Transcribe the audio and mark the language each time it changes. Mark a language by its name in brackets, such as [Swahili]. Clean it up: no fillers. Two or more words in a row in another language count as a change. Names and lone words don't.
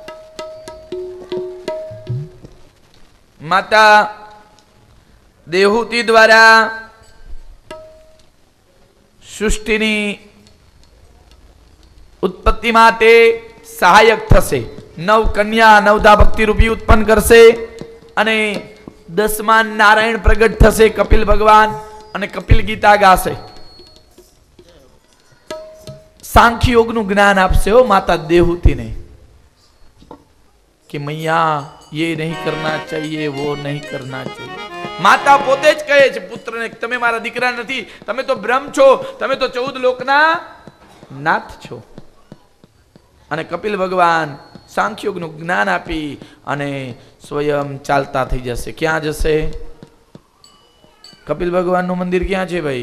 [Gujarati] માતા દેહૂતિ દ્વારા સૃષ્ટિની ઉત્પત્તિ માટે સહાયક થશે. 9 કન્યા 9 ભક્તિ રૂપી ઉત્પન્ન કરશે અને 10મા નારાયણ પ્રગટ થશે, કપિલ ભગવાન, અને કપિલ ગીતા ગાશે. सांख्य योग નું જ્ઞાન આપશે હો માતા દેહૂતિને કે મૈયા [Hindi] ये नहीं करना चाहिए, वो नहीं करना चाहिए. [Gujarati] માતા પોતે જ કહે છે પુત્રને, તમે મારા દીકરા નથી, તમે તો બ્રહ્મ છો, તમે તો 14 લોકના નાથ છો. અને કપિલ ભગવાન સાંખ્ય યોગનું જ્ઞાન આપી અને સ્વયં ચાલતા થઈ જશે. ક્યાં જશે? કપિલ ભગવાનનું મંદિર ક્યાં છે ભાઈ?